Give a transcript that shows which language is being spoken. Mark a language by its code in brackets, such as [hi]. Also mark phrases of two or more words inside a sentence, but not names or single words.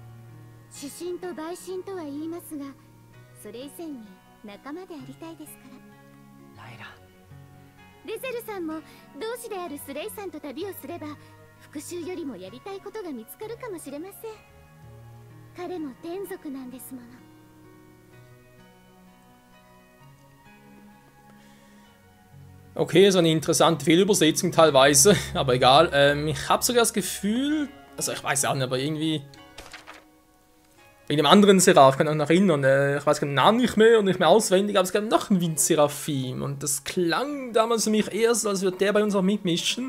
[ja] 主審と陪審とは言いますが、それ以前に仲間でありたいですから。ライラ。デゼルさんも同志であるスレイさんと旅をすれば復讐よりもやりたいことが見つかるかもしれません。彼も天族なんですもの。 [de] Okay, so eine interessante Fehlübersetzung teilweise, aber egal. Ich habe sogar das Gefühl, also ich weiß auch nicht, aber irgendwie wegen dem anderen Seraph, ich kann mich noch erinnern, ich weiß den Namen nicht mehr und nicht mehr auswendig, aber es gab noch einen Wind-Seraphim und das klang damals für mich erst, als würde der bei uns auch mitmischen.